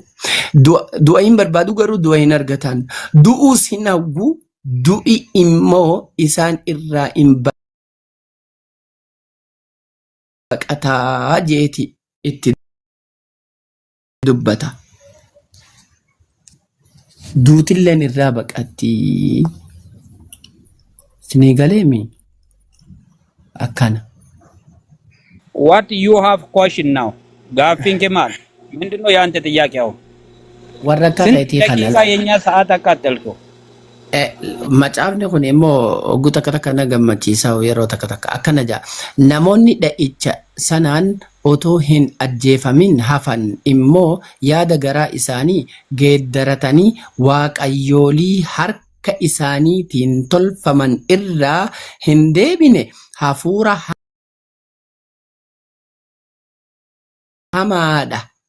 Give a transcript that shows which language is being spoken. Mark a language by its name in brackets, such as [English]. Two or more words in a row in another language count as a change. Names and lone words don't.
[Oromo] Du'a'iin barbaadu garuu du'a hin argatan. Du'uus hin hawwu, du'i immoo isaan irraa hin baqataa jeeti itti dubbata. Duutilleen irraa baqatti. Sinii galeemi akkana. [English] What you have question now? [Oromo] Gaaffiin kee maal? [Amharic] ምንድነው ያንተ ጥያቄ አሁን? [Oromo] Warra akka keetii kana [Amharic] ደቂቃ የኛ ሰዓት አቃጠልከው። [Oromo] Macaafni kun immoo oguu takka takka na gammachiisa yeroo takka takka akkana jaa. Namoonni dha'icha sanaan otoo hin ajjeefamin hafan immoo yaada garaa isaanii geeddaratanii waaqayyoolii harka isaaniitiin tolfaman irraa hin deebine hafuura hamaadha.